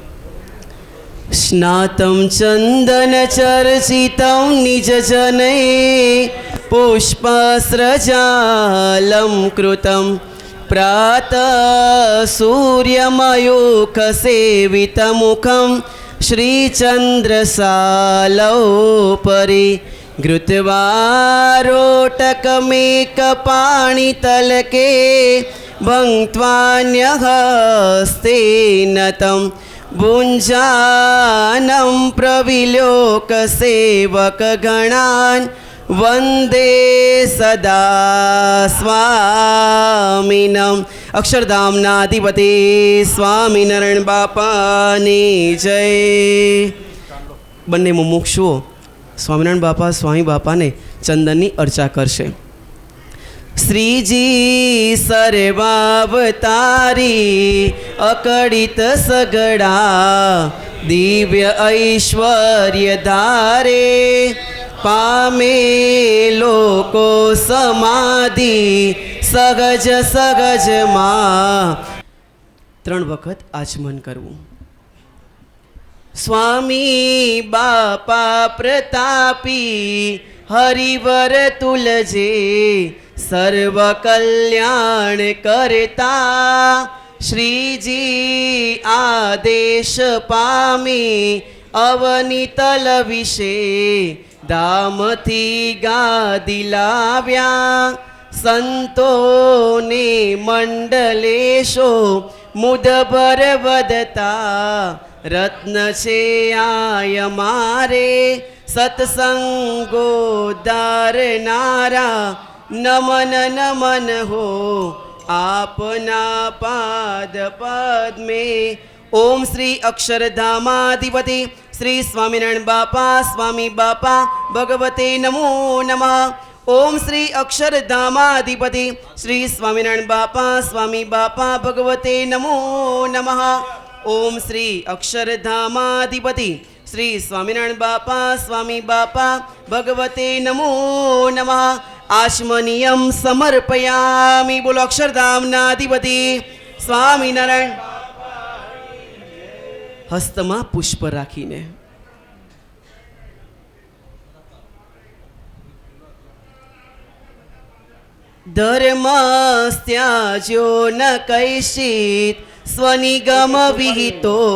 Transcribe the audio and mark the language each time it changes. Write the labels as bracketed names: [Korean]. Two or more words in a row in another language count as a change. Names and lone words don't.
[Sanskrit] સ્નાતમ ચંદન ચર્ચિતમ નિજ જનૈ પુષ્પસ્રજાલમ કૃતમ પ્રાતઃ સૂર્યમયુખ સેવિતમુખમ શ્રીચંદ્રસાલોપરી घृत्वारोटकमेकपाणितलके भङ्क्त्वान्यहस्तेन तं भुञ्जानं प्रविलोकसेवकगणान् वन्दे सदा स्वामिनम्। [Gujarati] અક્ષરધામનાધિપતિ સ્વામિનારાયણ બાપાની જય। બંને મુમુક્ષુઓ સ્વામિનારાયણ બાપા સ્વામી બાપાને ચંદનની અર્ચા કરશે। શ્રીજી સર્વાવતારી અકળિત સગડા દિવ્ય ઐશ્વર્ય ધારે પામે લોકો સમાધિ સહજ સહજમાં 3 વખત આચમન કરવું। સ્વામી બાપા પ્રતાપી હરિવર તુલજે સર્વ કલ્યાણ કરતા શ્રીજી આદેશ પામી અવનીતલ વિષે ધામથી ગાદી લાવ્યા સંતોને મંડલેશો મુદભર વદતા રત્ન છે આય મારે સત્સંગોદ્ધારનારા નમન નમન હો આપના પાદ પદ્મે। [Sanskrit] ओम श्री अक्षरधामाधिपति श्री स्वामिनारायण बापा स्वामी बापा भगवते नमो नमः। ओम श्री अक्षरधामाधिपति श्री स्वामिनारायण बापा स्वामी बापा भगवते नमो नमः। ओम श्री अक्षरधामाधिपति श्री स्वामिनारायण बापा स्वामी बापा भगवते नमो नमः। आचमनीयम समर्पयामि। बोलो अक्षरधामनाधिपति स्वामिनारायण [Gujarati] હસ્તમાં પુષ્પ રાખીને. [Sanskrit] ધર્મસ્ત્યાજ્યો ન કૈશિત સ્વનિગમ વિહિતો